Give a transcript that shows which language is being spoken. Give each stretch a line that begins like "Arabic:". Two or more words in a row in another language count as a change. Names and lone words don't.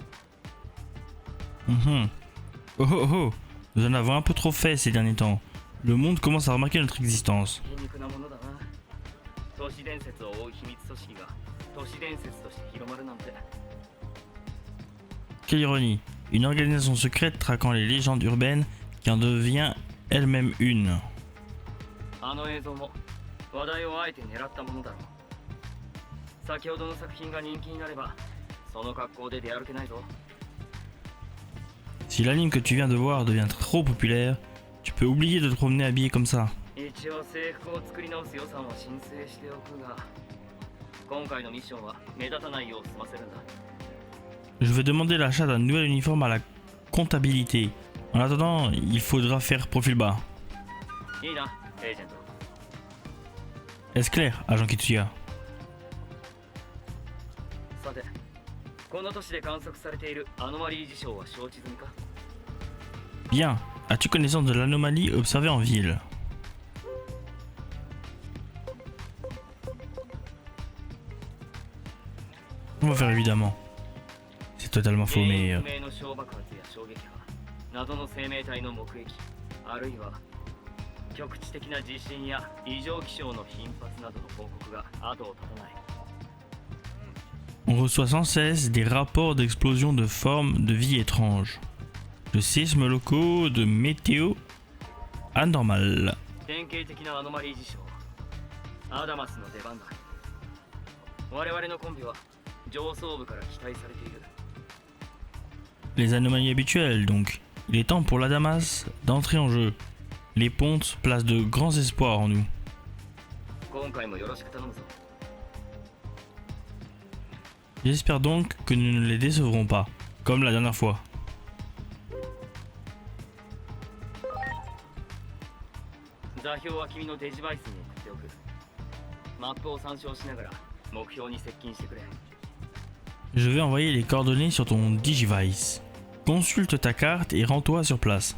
French: Oh oh oh, nous en avons un peu trop fait ces derniers temps. Le monde commence à remarquer notre existence.
Japanese: 皮肉なものだな。都市伝説を追う秘密組織が都市伝説として広まるなんて。
French: Quelle ironie, une organisation secrète traquant les légendes urbaines qui en devient elle-même une.
Japanese: あの映像も話題をあえて狙ったものだろう。先ほどの作品が人気になれば、その格好で出歩けないぞ。
French: Si l'anime que tu viens de voir devient trop populaire, tu peux oublier de te promener habillé comme ça.
Japanese: 一応制服を作り直す予算を申請しておくが、今回のミッションは目立たないよう済ませるんだ。
French: Je vais demander l'achat d'un nouvel uniforme à la comptabilité. En attendant, il faudra faire profil bas.
Japanese: いいなエージェント。
French: Est-ce clair, agent Kitsuya?
Japanese: さてこの都市で観測されているアノマリー事象は承知済みか？
French: Bien. As-tu connaissance de l'anomalie observée en ville? On va faire évidemment. C'est totalement faux, mais...
Japanese: 不明の小爆発や衝撃波、謎の生命体の目撃、あるいは局地的な地震や異常気象の頻発などの報告が後を絶たない。
French: On reçoit sans cesse des rapports d'explosions de formes de vie étranges, de séismes locaux, de météo anormales.
Japanese: 典型的なアノマリー事象、アダマスの出番だ。我々のコンビは上層部から期待されている。
French: Les anomalies habituelles donc. Il est temps pour la Damas d'entrer en jeu. Les pontes placent de grands espoirs en nous.
Japanese: 今回もよろしく頼むぞ。
French: J'espère donc que nous ne les décevrons pas, comme la dernière fois.
Japanese: 座標は君のデジバイスに送っておく。マップを参照しながら目標に接近してくれ。
French: Je vais envoyer les coordonnées sur ton Digivice. Consulte ta carte et rends-toi sur place.